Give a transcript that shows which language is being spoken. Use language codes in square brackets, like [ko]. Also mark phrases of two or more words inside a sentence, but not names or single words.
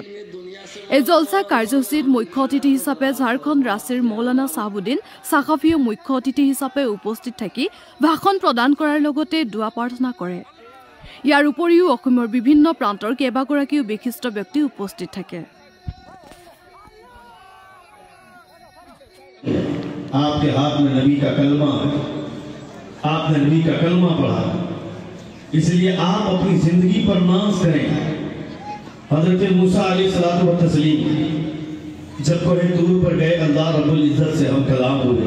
[as] এই জলসা কাৰ্যসূচীত মুখ্য অতিথি হিচাপে ঝাৰখণ্ড ৰাজ্যৰ মৌলানা চাহাবুদ্দিন সাখাফিও মুখ্য অতিথি হিচাপে উপস্থিত থাকি ভাষণ প্ৰদান কৰাৰ লগতে দোৱা প্ৰাৰ্থনা কৰে। ইয়াৰ উপৰিও অসমৰ বিভিন্ন প্ৰান্তৰ কেইবাগৰাকীও বিশিষ্ট ব্যক্তি উপস্থিত থাকে। [hi] आपके हाथ में नबी का कलमा, आपने नबी का कलमा पढ़ा, इसलिए आप अपनी जिंदगी पर नाज करें। हजरत मूसा [ar] عليه الصلاة و التسليم [hi] जब कोहे तूर पर गए, [ar] الله رب العزة [hi] से हम कलाम हुए।